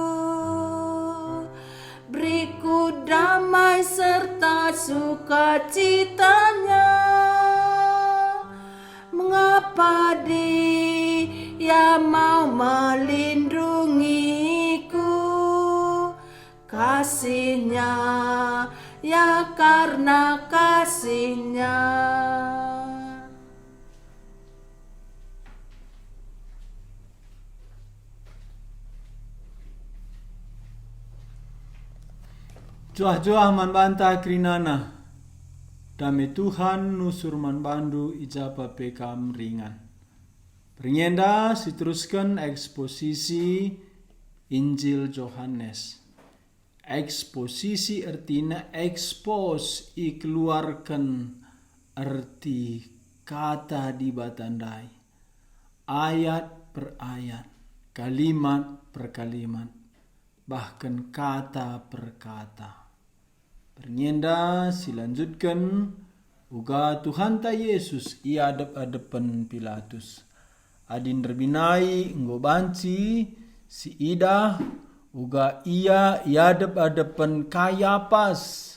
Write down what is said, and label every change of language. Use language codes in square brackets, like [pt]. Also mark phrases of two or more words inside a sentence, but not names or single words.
[id] Beriku damai serta sukacitanya. Mengapa Dia mau melindungiku? Kasih-Nya, ya karena kasih-Nya. [btx] Cuah-cuah man banta krinana. Dame Tuhan nusur man bandu ijapa pekam ringan. [id] Peringenda diteruskan eksposisi Injil Yohanes. Eksposisi artinya expose, keluarkan arti kata di batandai. Ayat per ayat, kalimat per kalimat, bahkan kata per kata. [btx] Pernyenda silanjutkan uga Tuhan ta Yesus ia adep-adepan Pilatus. Adin terbinai nggo banci si ida uga ia adep-adepan Kayapas.